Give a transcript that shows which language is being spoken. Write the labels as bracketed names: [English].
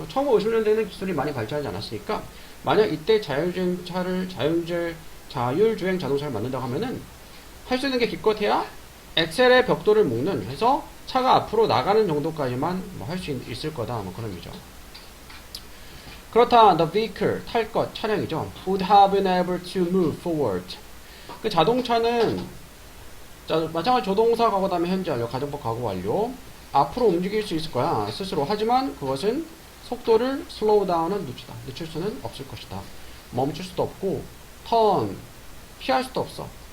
[Korean] 1950년대에는 기술이 많이 발전하지 않았으니까 만약 이때 자율주행차를 자율주행 자동차를 만든다고 하면은 할 수 있는 게 기껏해야 엑셀에 벽돌을 묶는 해서 차가 앞으로 나가는 정도까지만 뭐 할 수 있을 거다. 뭐 그런 의미죠. 그렇다. [English] The vehicle [Korean] 탈 것 차량이죠. [English] would have been able to move forward. [Korean] 그 자동차는 마찬가지 조동사 과거 다음에 현재 완료, 가정법 과거 완료. 앞으로 움직일 수 있을 거야. 스스로. 하지만 그것은 속도를 slow down은 늦출 수는 없을 것이다. 멈출 수도 없고 turn 피할 수도 없어.